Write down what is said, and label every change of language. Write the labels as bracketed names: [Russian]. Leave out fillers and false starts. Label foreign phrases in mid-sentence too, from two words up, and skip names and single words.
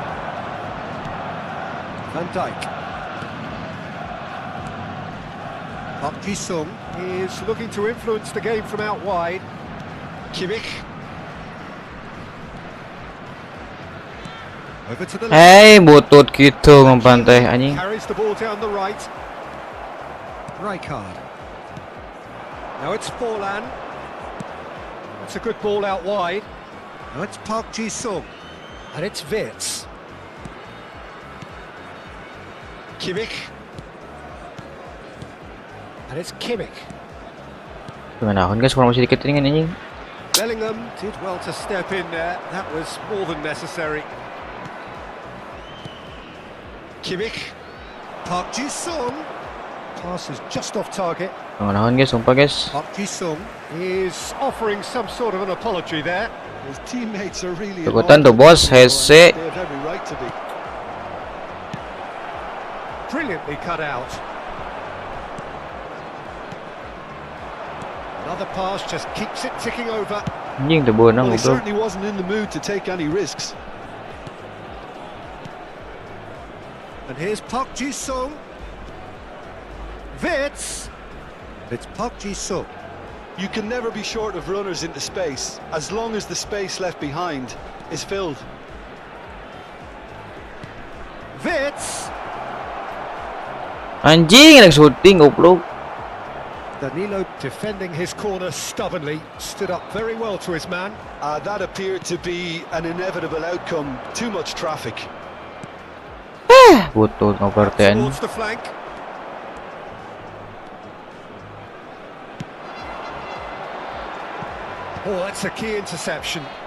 [English] Van Dijk. Park Ji-sung is looking to influence the game from out wide. Kimmich. Over to the left. [Indonesian] Hey, butut gitu ngebantai anjing. [English] Carries the ball down the right. Rijkaard. Now it's Forlan. That's a good ball out wide. Now it's Park Ji-sung. And it's Vitz. Kimmich. And it's Kimmich. [Indonesian] Gimana guys, kurang masih dikit ini anjing. [English] Bellingham did well to step in there. That was more than necessary. Kimmich. Park Ji-sung. Pass is just off target. [Indonesian] Gimana guys, sumpah guys. [English] Park Ji-sung is offering some sort of an apology there. His teammates are really [Indonesian] Ikutan tuh bos, [English] They [Sundanese] hese. [English] have every right to be. Brilliantly cut out. Another pass just keeps it ticking over. [Indonesian] Anjing tuh bonang [English] Well, he [Indonesian] goblok. [English] certainly wasn't in the mood to take any risks. And here's Park Ji-sung. Vitz. It's Park Ji-sung. You can never be short of runners into space, as long as the space left behind is filled. Vitz. [Indonesian] Anjing, nag-shooting goblok. [English] Danilo defending his corner stubbornly, stood up very well to his man. That appeared to be an inevitable outcome. Too much traffic. [Sundanese] Butut ngoperten. [English] Towards the flank. Oh, that's a key interception.